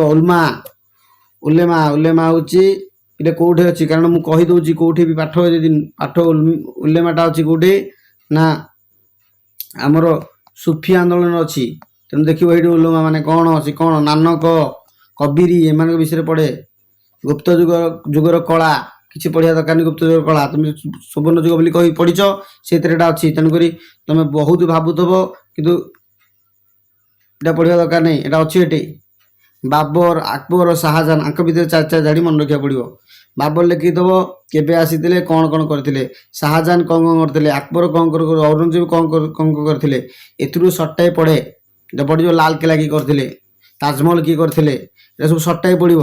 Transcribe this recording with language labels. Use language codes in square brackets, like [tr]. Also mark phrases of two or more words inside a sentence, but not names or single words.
[or] ଉଲେମା ହେଉଛି ଏଇଟା କେଉଁଠି ଅଛି, କାରଣ ମୁଁ କହିଦେଉଛି କେଉଁଠି ବି ପାଠ ଉଲେମାଟା ଅଛି କେଉଁଠି ନା ଆମର ସୁଫି ଆନ୍ଦୋଳନ ଅଛି। ତେଣୁ ଦେଖିବ ଏଇଠି ଉଲେମା ମାନେ କ'ଣ ଅଛି, କ'ଣ ନାନକ କବିରି ଏମାନଙ୍କ ବିଷୟରେ ପଢ଼େ। ଗୁପ୍ତ ଯୁଗର କଳା କିଛି ପଢ଼ିବା ଦରକାର ନାହିଁ। ଗୁପ୍ତ ଯୁଗର କଳା ତୁମେ ସୁବର୍ଣ୍ଣ ଯୁଗ ବୋଲି କହି ପଢ଼ିଛ, ସେଇଥିରେ ଏଇଟା ଅଛି। ତେଣୁକରି ତୁମେ ବହୁତ ଭାବୁଥିବ, କିନ୍ତୁ ଏଟା ପଢ଼ିବା ଦରକାର ନାହିଁ, ଏଟା ଅଛି ଏଠି। ବାବର, ଆକବର, ଶାହାଜାହାନ ଆଙ୍କ ଭିତରେ 4 ଧାଡ଼ି ମନେ ରଖିବାକୁ ପଡ଼ିବ। ବାବର ଲେଖିଦେବ କେବେ ଆସିଥିଲେ, କ'ଣ କରିଥିଲେ। ଶାହାଜାହାନ କ'ଣ କରିଥିଲେ, ଆକବର କ'ଣ ଔରଙ୍ଗଜେବ କ'ଣ କରିଥିଲେ। ଏଥିରୁ ସର୍ଟଟାଇ ପଢ଼େ। এটা ପଡ଼ିଯିବ ଲାଲକିଲ୍ଲା କିଏ କରିଥିଲେ, ତାଜମହଲ କିଏ କରିଥିଲେ, এটা ସବୁ ସର୍ଟଟାଇ ପଡ଼ିବ।